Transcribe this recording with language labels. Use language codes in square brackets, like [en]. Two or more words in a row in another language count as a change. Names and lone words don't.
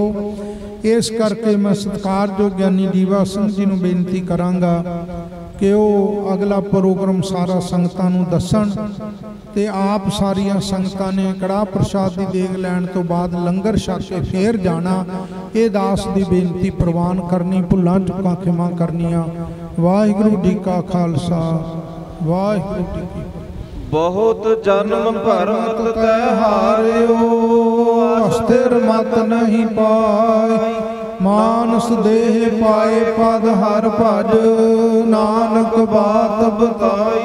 [pa] ਇਸ ਕਰਕੇ ਮੈਂ ਸਤਿਕਾਰਯੋਗ ਗਿਆਨੀ ਜੀਵਾ ਸਿੰਘ ਜੀ ਨੂੰ ਬੇਨਤੀ ਕਰਾਂਗਾ ਕਿ ਉਹ ਅਗਲਾ ਪ੍ਰੋਗਰਾਮ ਸਾਰਾ ਸੰਗਤਾਂ ਨੂੰ ਦੱਸਣ ਤੇ ਆਪ ਸਾਰੀਆਂ ਸੰਗਤਾਂ ਨੇ ਕੜਾਹ ਪ੍ਰਸ਼ਾਦ ਕੀ ਦੇਗ ਲੈਣ ਤੋਂ ਬਾਅਦ ਲੰਗਰ ਛਕ ਕੇ ਫਿਰ ਜਾਣਾ। ਇਹ ਦਾਸ ਕੀ ਬੇਨਤੀ ਪ੍ਰਵਾਨ ਕਰਨੀ, ਭੁੱਲਾਂ ਚੁੱਕਾਂ ਖਿਮਾ ਕਰਨੀਆਂ। ਵਾਹਿਗੁਰੂ ਜੀ ਕਾ ਖ਼ਾਲਸਾ, ਵਾਹਿਗੁਰੂ ਜੀ ਕੀ। [bra] बहुत जन्म भरत तै हारियो, अस्थिर मत नहीं पाए, मानस देह पाए पद हर भज, नानक बात बता